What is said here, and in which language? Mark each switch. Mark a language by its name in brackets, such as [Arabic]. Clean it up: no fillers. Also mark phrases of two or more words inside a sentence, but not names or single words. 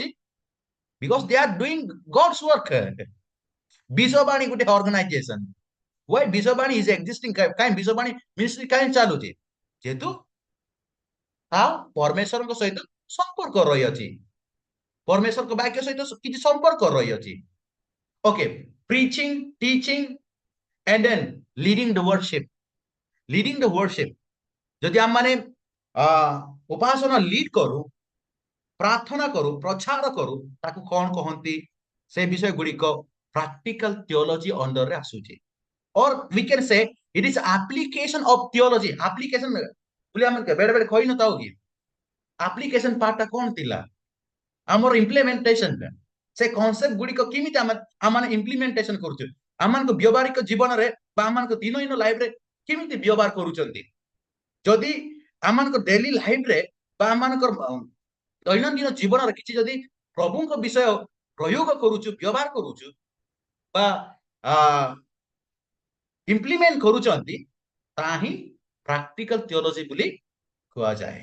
[English] because they are doing God's work. [Odia] ବିଶ୍ୱବାଣୀ ଗୋଟେ ଅର୍ଗାନାଇଜେସନ। [English] why Biswabani is existing? [Odia] କାହିଁ ବିଶ୍ୱବାଣୀ ମିନିଷ୍ଟ୍ରି କାହିଁ ଚାଲୁଛି? ଯେହେତୁ ପରମେଶ୍ୱରଙ୍କ ସହିତ ସମ୍ପର୍କ ରହିଅଛି, ପରମେଶ୍ୱରଙ୍କ ବାକ୍ୟ ସହିତ କିଛି ସମ୍ପର୍କ ରହିଅଛି। [English] okay, preaching, teaching and then leading the worship. Leading the worship, [Odia] ଯଦି ଆମେ ମାନେ ଉପାସନା ଲିଡ୍ କରୁ, ପ୍ରାର୍ଥନା କରୁ, ପ୍ରଚାର କରୁ, ତାକୁ କଣ କହନ୍ତି? ସେ ବିଷୟ ଗୁଡିକ [English] practical theology [Odia] ଅଣ୍ଡରରେ ଆସୁଛି। [English] or we can say it is application of theology. [Odia] application ବୋଲି ଆମେ ବେଳେ ବେଳେ କହି ନଥାଉ କି ଆପ୍ଲିକେସନ ପାର୍ଟଟା କଣ ଥିଲା? ଆମର ଇମ୍ପ୍ଲିମେଣ୍ଟେସନ, ସେ କନସେପ୍ଟ ଗୁଡିକ କେମିତି ଆମେ ଇମ୍ପ୍ଲିମେଣ୍ଟେସନ କରୁଛୁ, ଆମମାନଙ୍କ ବ୍ୟବହାରିକ ଜୀବନରେ ବା ଆମମାନଙ୍କ ଦିନହୀନ ଲାଇଫରେ କେମିତି ବ୍ୟବହାର କରୁଛନ୍ତି। ଯଦି ଆମମାନଙ୍କ ଡେଲି ଲାଇଫରେ ବା ଆମମାନଙ୍କର ଦୈନନ୍ଦିନ ଜୀବନରେ କିଛି ଯଦି ପ୍ରଭୁଙ୍କ ବିଷୟ ପ୍ରୟୋଗ କରୁଛୁ, ବ୍ୟବହାର କରୁଛୁ ବା ଇମ୍ପ୍ଲିମେଣ୍ଟ କରୁଛନ୍ତି, ତାହା ହିଁ [English] practical theology [Odia] ବୋଲି କୁହାଯାଏ।